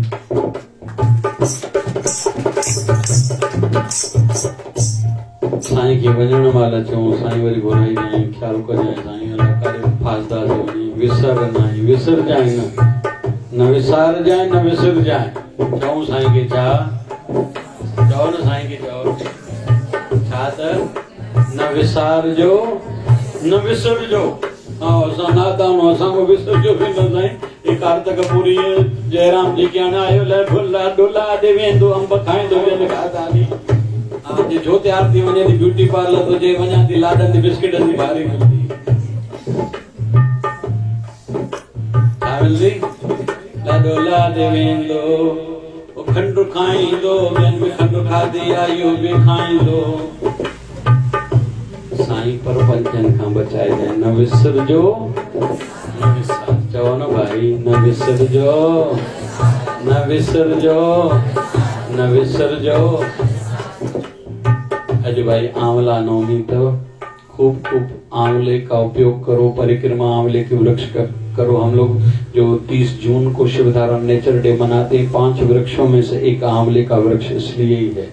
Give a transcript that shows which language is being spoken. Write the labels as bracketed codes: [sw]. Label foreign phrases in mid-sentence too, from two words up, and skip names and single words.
[sd] साईं खे वञण महिल चऊं साईं वरी घुराईंदा आहियूं, ख्याल कजांइ साईं अलाह करे फासदार वञी विसरजांइ न विसारजांइ न विसरजांइ। चऊं साईं खे छा चओ न साईं खे चओ छा त न विसारजो न विसरजो। हाँ असां नादान असांखो विसरजो बि न साईं। एक कार्तिक पूरी जयराम जी के आयो ले भुला डोला दे वेंदो अंब खाईंदो वेंदो खादानी। जे जो तैयार थी वञे थी ब्यूटी पार्लर तो जे वञा थी लाडन बिस्किटन जी भारी मिलदी छा मिलदी लाडोला दे वेंदो ओ खंड खाईंदो ॿियनि बि खंड खाधी आहे इहो बि खाईंदो। साईं पर पंचन खां बचाए जाए न विसरजो न विसार। चओ न भाई न विसरजो न विसरजो न विसरजो। [hi] अज भाई आंवला नवमी तो खूब खूब आंवले का उपयोग करो, परिक्रमा आंवले के वृक्ष करो। हम लोग जो 30 जून को शिवधारण नेचर डे मनाते हैं, 5 वृक्षों में से एक आंवले का वृक्ष इसलिए ही है।